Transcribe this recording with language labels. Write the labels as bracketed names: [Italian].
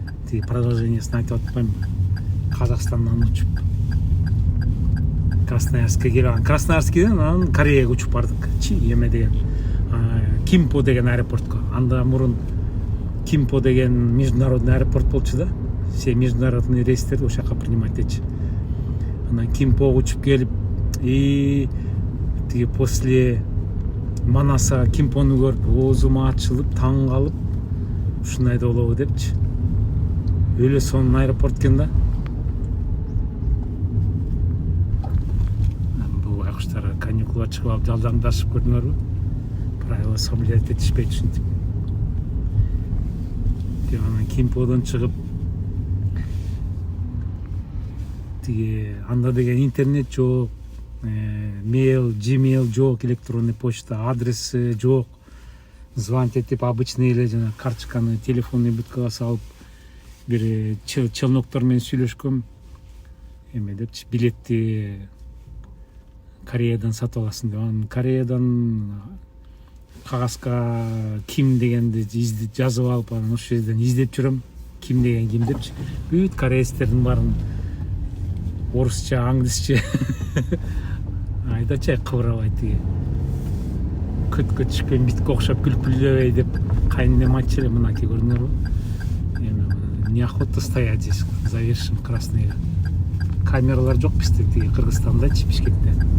[Kyrgyz] Тиги продолжениесин айтып атпайм. Казакстандан учуп Красноярскке келген. Красноярскиден анан Кореяга учуп бардык. Деген Кимпо деген аэропортко. Анда мурун Кимпо деген международный аэропорт болчу да. Все международный рейстерди ошол жака принимать этчи. Анан Кимпого учуп келип, тиги после Манаса Кимпону көрүп, оозум ачылып, таң калып, ушундай да болобу депчи. Өлө сонун аэропорт экен да. Бул байкуштар каникулга чыгып алып жалдаңдашып көрдүңөрбү? Правила соблюдать этишпейт ушинтип. Анан Кимподон чыгып, тиги анда деген интернет жок, mail, Gmail жок, электронный почта, адреси жок. Звонить этип обычный эле жана карточканы телефонный будкага салып, бир челноктор менен сүйлөшкөм. Депчи, билетти Кореядан сатып аласың деп. Анан Кореядан кагазга ким дегенди жазып алып, анан ошол жерден издеп жүрөм. Ким деген ким депчи. Бүт кореецтердин баарын орусча, англисче айдачы кыбырабай тиги. Көткө түшкөн битке окшоп күлкүлдөбөй деп кайненем айтчу эле, мынакей көрдүңөрбү? [Russian] Неохота стоять здесь, завершим красный. [Kyrgyz] Камералар жок бизде, тиги Кыргызстандачы, Бишкекте.